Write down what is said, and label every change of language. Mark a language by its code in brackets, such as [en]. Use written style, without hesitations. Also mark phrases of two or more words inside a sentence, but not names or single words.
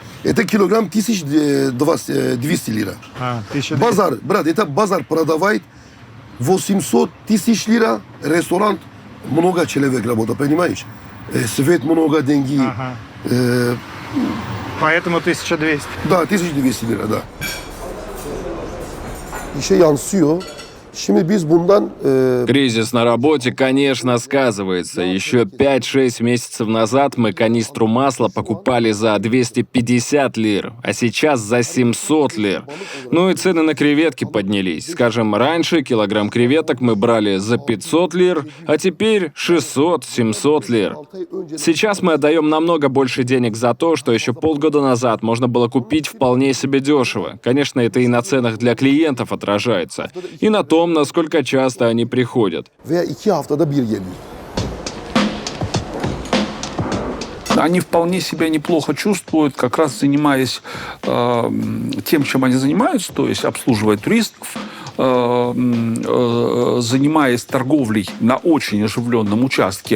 [ru] Это килограмм 1200 лира. 1200. Базар, брат, это базар продавает 800 тысяч лира, ресторан, много человек работает, понимаешь? Свет много деньги. Поэтому 1200. Да, 1200 лира, да. [tr] İşe yansıyor. Şimdi biz bundan [ru] Кризис на работе, конечно, сказывается. Еще 5-6 месяцев назад мы канистру масла покупали за 250 лир, а сейчас за 700 лир. Ну и цены на креветки поднялись. Скажем, раньше килограмм креветок мы брали за 500 лир, а теперь 600-700 лир. Сейчас мы отдаем намного больше денег за то, что еще полгода назад можно было купить вполне себе дешево. Конечно, это и на ценах для клиентов отражается, и на том, насколько часто они приходят. [tr] veya 2 haftada bir geliyor. [ru] Они вполне себя неплохо чувствуют, как раз занимаясь тем, чем они занимаются, то есть обслуживая туристов, занимаясь торговлей на очень оживленном участке.